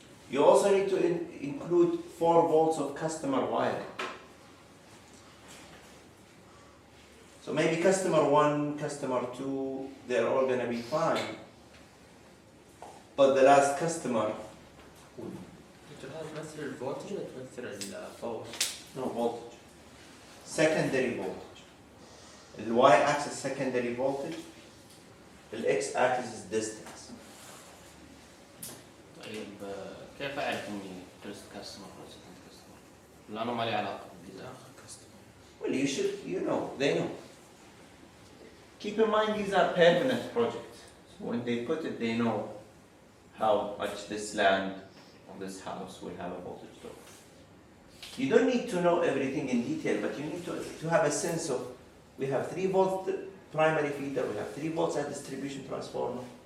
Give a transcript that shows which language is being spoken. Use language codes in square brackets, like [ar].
[en] You also need to include 4 volts of customer wiring. So maybe customer 1, customer 2, they're all going to be fine. But the last customer, [ar] تمثل الفولتج ولا تمثل الباور؟ [en] no voltage. Secondary voltage. The y-axis secondary voltage. The x-axis is distance. [ar] طيب كيف اعرف اني [en] first customer [ar] ولا [en] Second customer? [ar] لانه ما لي علاقه بالديزاين. [en] Well, you should, you know, they know. Keep in mind these are permanent projects. So when they put it, they know how much this land or this house will have a voltage drop. You don't need to know everything in detail, but you need to have a sense of, we have 3 volt primary feeder, we have 3 volts at distribution transformer.